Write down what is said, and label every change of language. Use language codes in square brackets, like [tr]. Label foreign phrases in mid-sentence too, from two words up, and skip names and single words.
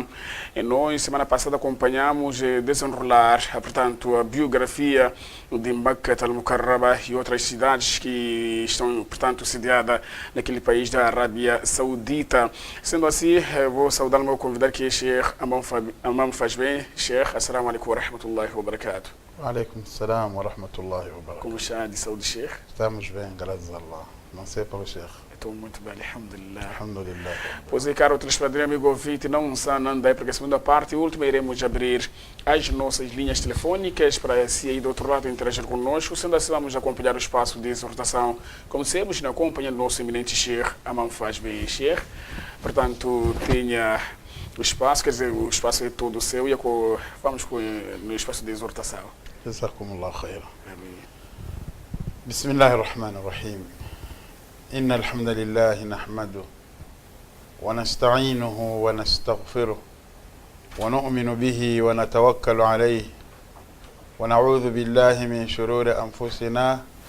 [pt] E nós, semana passada, acompanhamos desenrolar, portanto, a biografia de Makkah al-Mukarrama e outras cidades que estão, portanto, sediadas naquele país da Arábia Saudita. Sendo assim, vou saudar o meu convidado, que é Sheikh Amam Fajbe. [ar] Sheikh, السلام عليكم ورحمة الله وبركاته. عليكم السلام ورحمة الله وبركاته. [pt] Como está de saúde, Sheikh? Estamos bem, graças a Allah. Não sei para o Sheikh. Estou muito bem, alhamdulillah. Alhamdulillah. Pois é, caro telespectador e amigo ouvinte, não andai, porque a segunda parte e última iremos abrir as nossas linhas telefônicas para se aí do outro lado interagir conosco. Sendo assim, vamos acompanhar o espaço de exortação, como sempre, na companhia do nosso eminente Sheikh Amam Fajbe. Sheikh, portanto, tenha o espaço, quer dizer, o espaço é todo seu, e vamos no espaço de exortação. [ar] جزاكم الله خير. [pt] Amém. [ar] Bismillahirrahmanirrahim. إن الحمد لله نحمده ونستعينه ونستغفره ونؤمن به ونتوكل عليه ونعوذ بالله من شرور أنفسنا